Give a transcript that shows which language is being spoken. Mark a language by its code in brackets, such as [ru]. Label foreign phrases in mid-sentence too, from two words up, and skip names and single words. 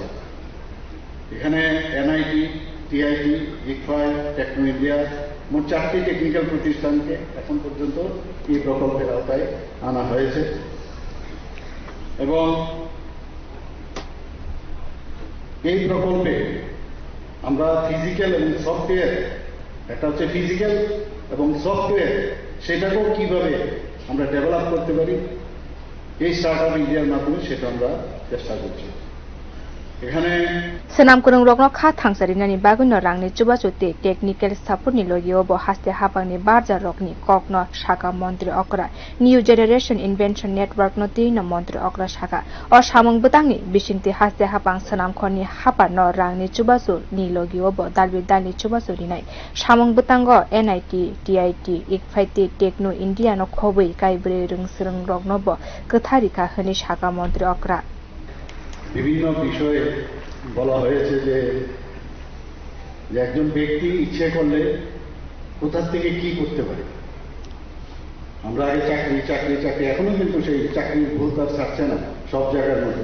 [bn] এখানে এনআইটি, টিআইটি, ইকফাই, টেকনো ইন্ডিয়া মোট 4টি টেকনিক্যাল প্রতিষ্ঠানকে এখন পর্যন্ত এই প্রকল্পের আওতায় আনা হয়েছে এবং এই প্রকল্পে আমরা ফিজিক্যাল এবং সফটওয়্যার একটা হচ্ছে ফিজিক্যাল এবং সফটওয়্যার সেটাকেও কিভাবে আমরা ডেভেলপ করতে পারি এই স্টার্টআপ ইন্ডিয়ার মাধ্যমে সেটা আমরা চেষ্টা করছি। এখানে [brx] सनाम गोरों रकनो खा थांसरिनानि बागैनो रांनि चुबाचुते [en] technical support [brx] लगियो ब हास्ते हापांनि बारजा रकनि ककनो शाखा मन्त्री अकरा न्यू जेनेरेशन इन्वेंशन नेटवर्क नो तीन मन्त्री अकरा शाखा अ सामं बोतांनि बिसिंति हास्ते हापां सनाम खरनि हापा न रांनि चुबाचु नि लगियो ब दालबि दालनि चुबाचु रिनाय सामं बोतांगो एनआईटी टीआईटी इकफाइटी टेक्नो इंडिया नो खबै काइब्रे रोंसरों रकनो ब कथारिका हनि शाखा मन्त्री अकरा [bn] বিভিন্ন বিষয়ে বলা হয়েছে যে একজন ব্যক্তি ইচ্ছে করলে কোথা থেকে কি করতে পারে। আমরা আগে চাকরি চাকরি চাকরি এখনো কিন্তু সেই চাকরির ভূত আর ছাড়ছে না সব জায়গার মধ্যে।